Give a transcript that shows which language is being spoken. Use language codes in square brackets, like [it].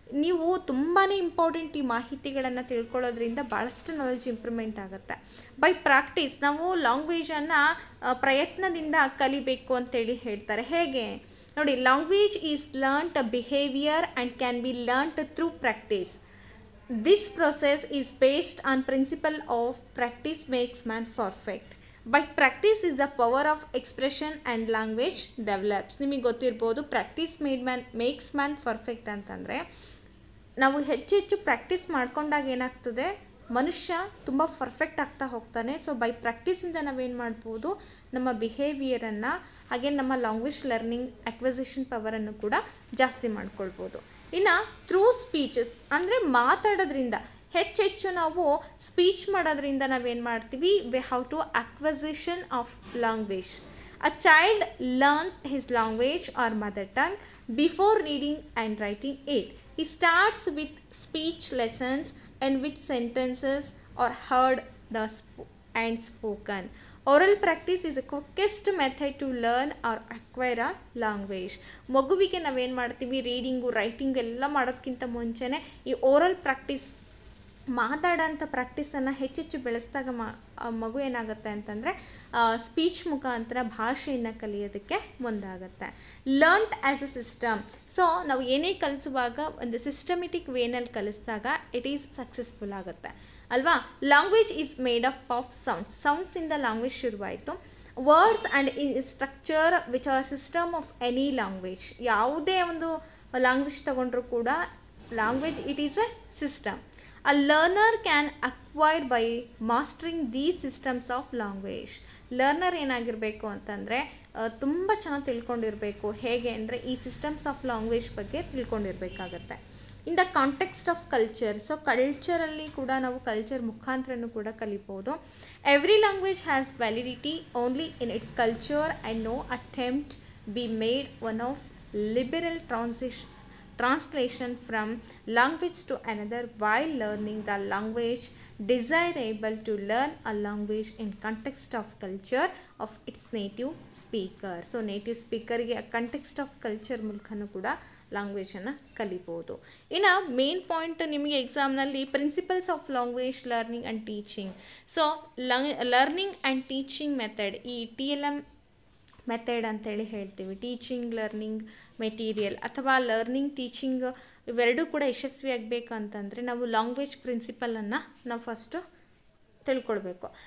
[kn] ನೀವು ತುಂಬಾ ಇಂಪಾರ್ಟೆಂಟ್ ಈ ಮಾಹಿತಿಗಳನ್ನು ತಿಳ್ಕೊಳ್ಳೋದ್ರಿಂದ ಭಾಳಷ್ಟು ನಾಲೆಜ್ ಇಂಪ್ರೂವ್ಮೆಂಟ್ ಆಗುತ್ತೆ. ಬೈ ಪ್ರಾಕ್ಟೀಸ್ ನಾವು ಲ್ಯಾಂಗ್ವೇಜನ್ನು ಪ್ರಯತ್ನದಿಂದ ಕಲಿಬೇಕು ಅಂತೇಳಿ ಹೇಳ್ತಾರೆ. [en] ಹೇಗೆ ನೋಡಿ, language is learned behaviour and can be learned through practice. This process is based on principle of practice makes man perfect. By practice is the power of expression and language develops. [kn] ನಿಮಗೆ ಗೊತ್ತಿರ್ಬೋದು, [en] practice makes man perfect [kn] ಅಂತಂದರೆ, ನಾವು ಹೆಚ್ಚು practice ಮಾಡ್ಕೊಂಡಾಗ ಏನಾಗ್ತದೆ, ಮನುಷ್ಯ ತುಂಬ perfect ಆಗ್ತಾ ಹೋಗ್ತಾನೆ. ಸೊ ಬೈ ಪ್ರಾಕ್ಟೀಸಿಂದ ನಾವೇನು ಮಾಡ್ಬೋದು, ನಮ್ಮ ಬಿಹೇವಿಯರನ್ನು ಹಾಗೆ ನಮ್ಮ ಲ್ಯಾಂಗ್ವೇಜ್ ಲರ್ನಿಂಗ್ ಅಕ್ವಿಸಿಷನ್ ಪವರನ್ನು ಕೂಡ ಜಾಸ್ತಿ ಮಾಡ್ಕೊಳ್ಬೋದು. ಇನ್ನು ಥ್ರೂ ಸ್ಪೀಚ್ ಅಂದರೆ ಮಾತಾಡೋದ್ರಿಂದ, ಹೆಚ್ಚು ನಾವು ಸ್ಪೀಚ್ ಮಾಡೋದ್ರಿಂದ ನಾವೇನು ಮಾಡ್ತೀವಿ, [en] We have to acquisition of language. A child learns his language or mother tongue before reading and writing it. He starts with speech lessons in which sentences are heard and spoken. Oral practice is the quickest method to learn or acquire a language. [kn] ಮಗುವಿಗೆ ನಾವೇನು ಮಾಡ್ತೀವಿ, reading writing ಎಲ್ಲ ಮಾಡೋದಕ್ಕಿಂತ ಮುಂಚೆನೇ ಈ oral practice, ಮಾತಾಡೋಂಥ ಪ್ರಾಕ್ಟೀಸನ್ನು ಹೆಚ್ಚು ಬೆಳೆಸಿದಾಗ ಮಗು ಏನಾಗುತ್ತೆ ಅಂತಂದರೆ ಸ್ಪೀಚ್ ಮುಖಾಂತರ ಭಾಷೆಯನ್ನು ಕಲಿಯೋದಕ್ಕೆ ಮುಂದಾಗುತ್ತೆ. [en] Learned as a system. [kn] So ನಾವು ಏನೇ ಕಲಿಸುವಾಗ ಒಂದು ಸಿಸ್ಟಮೆಟಿಕ್ ವೇನಲ್ಲಿ ಕಲಿಸಿದಾಗ [en] it is successful [kn] ಆಗುತ್ತೆ ಅಲ್ವಾ. [en] Language is made up of sounds. [kn] ಸೌಂಡ್ಸಿಂದ language ಶುರುವಾಯಿತು. [en] Words and structure which are system of any language. [kn] ಯಾವುದೇ ಒಂದು ಲ್ಯಾಂಗ್ವೇಜ್ ತಗೊಂಡ್ರೂ ಕೂಡ language [en] It is a system. A learner can acquire by mastering these systems of language. [kn] Learner ಏನಾಗಿರಬೇಕು ಅಂತಂದರೆ ತುಂಬ ಚೆನ್ನಾಗಿ ತಿಳ್ಕೊಂಡಿರಬೇಕು. ಹೇಗೆ ಅಂದರೆ ಈ ಸಿಸ್ಟಮ್ಸ್ ಆಫ್ ಲ್ಯಾಂಗ್ವೇಜ್ ಬಗ್ಗೆ ತಿಳ್ಕೊಂಡಿರಬೇಕಾಗತ್ತೆ. [en] In the context of culture. [kn] So ಕಲ್ಚರಲ್ಲಿ ಕೂಡ ನಾವು ಕಲ್ಚರ್ ಮುಖಾಂತರನೂ ಕೂಡ ಕಲಿಬೋದು. [en] Every language has validity only in its culture and no attempt be made on of liberal translation from language to another. While learning the language, desirable to learn a language in context of culture of its native speaker. [kn] So native speaker ಗೆ [en] context of culture [kn] ಮೂಲಕನೂ ಕೂಡ ಲ್ಯಾಂಗ್ವೇಜನ್ನು ಕಲಿಬೋದು. ಇನ್ನು main point ನಿಮಗೆ ಎಕ್ಸಾಮ್ನಲ್ಲಿ principles of language learning and teaching. So learning and teaching method, ಈ TLM method ಅಂತೇಳಿ ಹೇಳ್ತೀವಿ. Teaching learning material ಅಥವಾ ಲರ್ನಿಂಗ್ ಟೀಚಿಂಗ್ ಇವೆರಡೂ ಕೂಡ ಯಶಸ್ವಿಯಾಗಬೇಕು ಅಂತಂದರೆ ನಾವು ಲ್ಯಾಂಗ್ವೇಜ್ ಪ್ರಿನ್ಸಿಪಲನ್ನು ನಾವು ಫಸ್ಟು ತಿಳ್ಕೊಳ್ಬೇಕು.